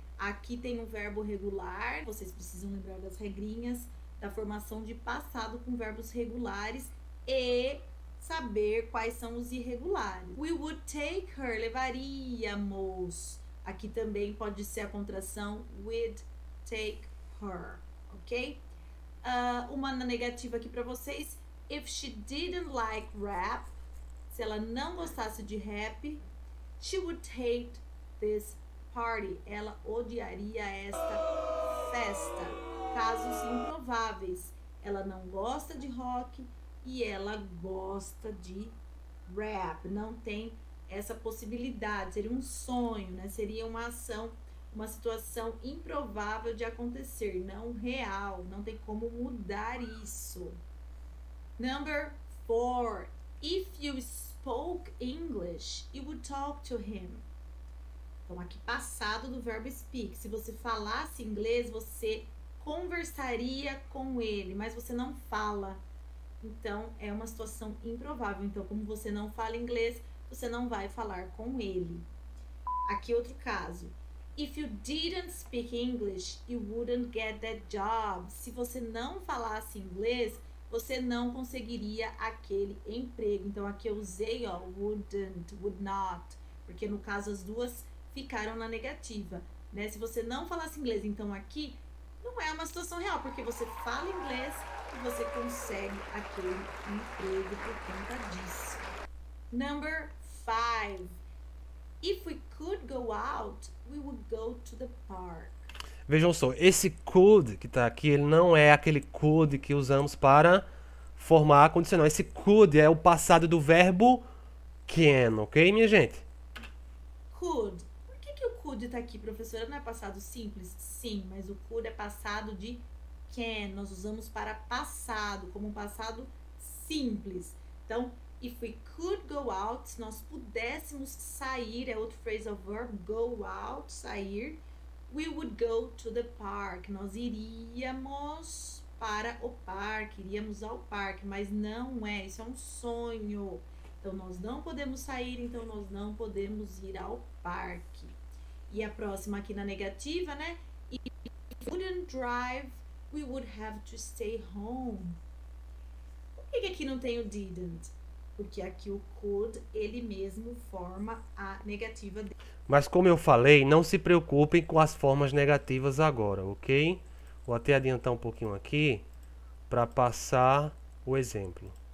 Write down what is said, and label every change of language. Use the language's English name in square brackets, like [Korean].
[Portuguese] Aqui tem um verbo regular, vocês precisam lembrar das regrinhas da formação de passado com verbos regulares e saber quais são os irregulares. [English] We would take her, levaríamos. [Portuguese] Aqui também pode ser a contração would take her, ok? Uma negativa aqui para vocês. [English] If she didn't like rap, [Portuguese] se ela não gostasse de rap, [English] she would hate this party. [Portuguese] Ela odiaria esta festa. Casos improváveis. Ela não gosta de rock e ela gosta de rap. Não tem essa possibilidade. Seria um sonho, né? Seria uma ação, uma situação improvável de acontecer, não real. Não tem como mudar isso. [English] Number 4. If you spoke English, you would talk to him. [Portuguese] Então, aqui passado do verbo speak. Se você falasse inglês, você conversaria com ele, mas você não fala. Então, é uma situação improvável. Então, como você não fala inglês, você não vai falar com ele. Aqui outro caso. [English] If you didn't speak English, you wouldn't get that job. [Portuguese] Se você não falasse inglês, você não conseguiria aquele emprego. Então, aqui eu usei, ó, wouldn't, would not, porque no caso as duas ficaram na negativa, né? Se você não falasse inglês, então aqui não é uma situação real, porque você fala inglês e você consegue aquele emprego por conta disso. [English] Number 5. If we could go out, we would go to the park. [Portuguese] Vejam só, esse could que está aqui, ele não é aquele could que usamos para formar a condicional. Esse could é o passado do verbo can, ok, minha gente? [English] Could. [Portuguese] Por que o could está aqui, professora? Não é passado simples? Sim, mas o could é passado de can. Nós usamos para passado, como um passado simples. Então, [English] if we could go out, [Portuguese] se nós pudéssemos sair, é outro phrasal verb, go out, sair. [English] We would go to the park. [Portuguese] Nós iríamos para o parque, iríamos ao parque, mas não é, isso é um sonho. Então, nós não podemos sair, então nós não podemos ir ao parque. E a próxima aqui na negativa, né? [English] If we wouldn't drive, we would have to stay home. [Portuguese] Por que aqui não tem o didn't? Porque aqui o could, ele mesmo forma a negativa dele. Mas como eu falei, não se preocupem com as formas negativas agora, ok? Vou até adiantar um pouquinho aqui para passar o exemplo.